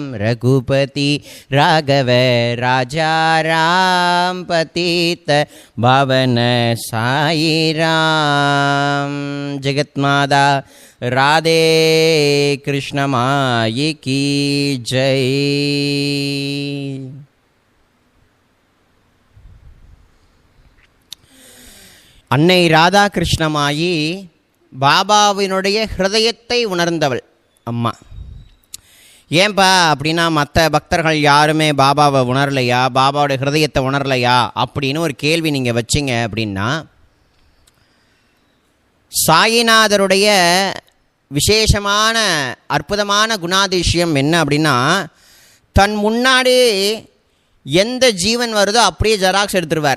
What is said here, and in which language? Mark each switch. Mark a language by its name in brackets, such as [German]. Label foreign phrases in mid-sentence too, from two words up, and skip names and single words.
[Hindi] रघुपति राघव राजा राम पतित पावन साई राम। जगतमाता राधे कृष्ण माई की जय। [Tamil] அன்னை ராதா கிருஷ்ணமாயி பாபாவினுடைய ஹிருதயத்தை உணர்ந்தவள் அம்மா. ஏன்பா அப்படின்னா மற்ற பக்தர்கள் யாருமே பாபாவை உணரலையா, பாபாவோட ஹிருதயத்தை உணரலையா அப்படின்னு ஒரு கேள்வி நீங்கள் வச்சிங்க அப்படின்னா, சாயிநாதருடைய விசேஷமான அற்புதமான குணாதிசயம் என்ன அப்படின்னா, தன் முன்னாடி எந்த ஜீவன் வருதோ அப்படியே ஜெராக்ஸ் எடுத்துருவார்.